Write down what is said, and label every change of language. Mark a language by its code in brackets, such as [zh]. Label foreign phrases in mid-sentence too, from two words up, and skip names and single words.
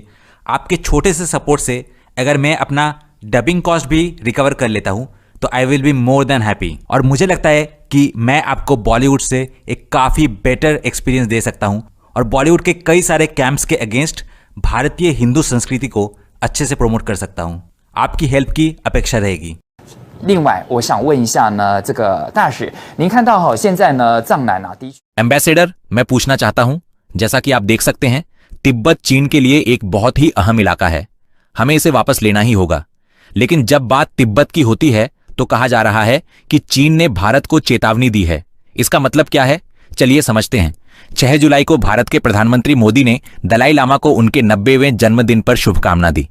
[hi] आपके छोटे से सपोर्ट से अगर मैं अपना [en] dubbing cost [hi] भी रिकवर कर लेता हूं तो [en] I will be more than happy. [hi] और मुझे लगता है कि मैं आपको बॉलीवुड से एक काफी [en] better experience [hi] दे सकता हूं और बॉलीवुड के कई सारे कैंप्स के अगेंस्ट भारतीय हिंदू संस्कृति को अच्छे से प्रमोट कर सकता हूं। आपकी हेल्प की अपेक्षा रहेगी। [zh] 另外，我想问一下呢，这个大使，您看到现在呢，藏南地区 [hi] एम्बेसडर, मैं पूछना चाहता हूं, जैसा कि आप देख सकते हैं, तिब्बत चीन के लिए एक बहुत ही अहम इलाका है। हमें इसे वापस लेना ही होगा। लेकिन जब बात तिब्बत की होती है तो कहा जा रहा है कि चीन ने भारत को चेतावनी दी है। इसका मतलब क्या है, चलिए समझते हैं। 6 जुलाई को भारत के प्रधानमंत्री मोदी ने दलाई लामा को उनके 90वें जन्मदिन पर शुभकामना दी।